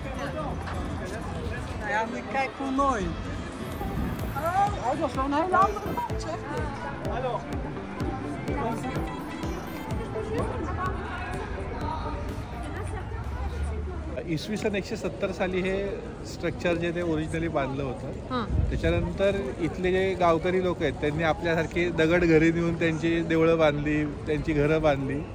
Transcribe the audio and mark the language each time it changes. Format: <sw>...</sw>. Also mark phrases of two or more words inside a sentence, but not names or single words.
<nl>Kijk hoe mooi. Oh, dat is wel een hele andere band, zeg. Hallo.</nl> <mr>इसवी सन 170 साली हे स्ट्रक्चर जे ते ओरिजिनली बांधलं होतं. त्याच्यानंतर इथले जे गावकरी लोक आहेत त्यांनी आपल्यासारखे दगड घरी नेऊन त्यांची देवळं बांधली, त्यांची घरं बांधली.</mr>